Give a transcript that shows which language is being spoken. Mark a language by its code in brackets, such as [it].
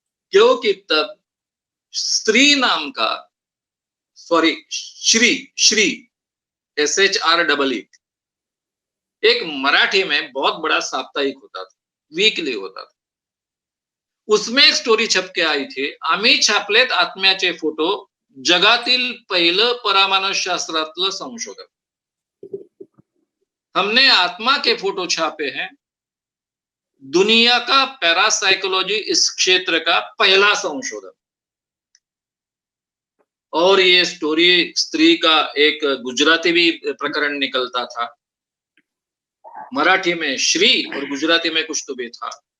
[hi] क्योंकि तब स्त्री नाम का, सॉरी, श्री SHREE, एक मराठी में बहुत बड़ा साप्ताहिक होता था, वीकली होता था। उसमें एक स्टोरी छप के आई थी, [mr] आम्ही छापलेत आत्म्याचे फोटो, जगातील पहिलं परमाणुशास्त्रातलं संशोधन। [hi] हमने आत्मा के फोटो छापे हैं, दुनिया का पैरासाइकोलॉजी इस क्षेत्र का पहला संशोधन। और ये स्टोरी स्त्री का एक गुजराती भी प्रकरण निकलता था, मराठी में श्री और गुजराती में कुछ तो भी था।